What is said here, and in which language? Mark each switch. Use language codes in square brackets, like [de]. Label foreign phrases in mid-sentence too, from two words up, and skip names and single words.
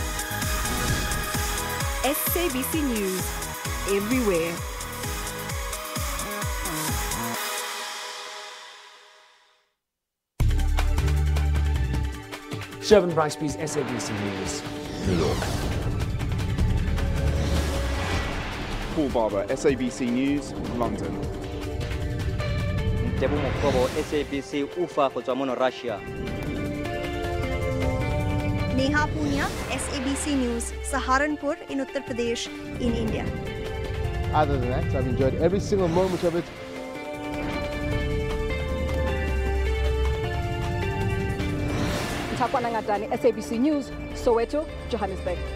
[en] SABC News, everywhere. Shervin Bricebys, SABC News, New York. Paul Barber, SABC News, London. [tn] Ntebo Mokobo, SABC Ufa go tswa mono Russia. [en] Neha Punya, SABC News, Saharanpur in Uttar Pradesh in India. Other than that, I've enjoyed every single moment of it. Ntakwana Ngatani, SABC News, Soweto, Johannesburg.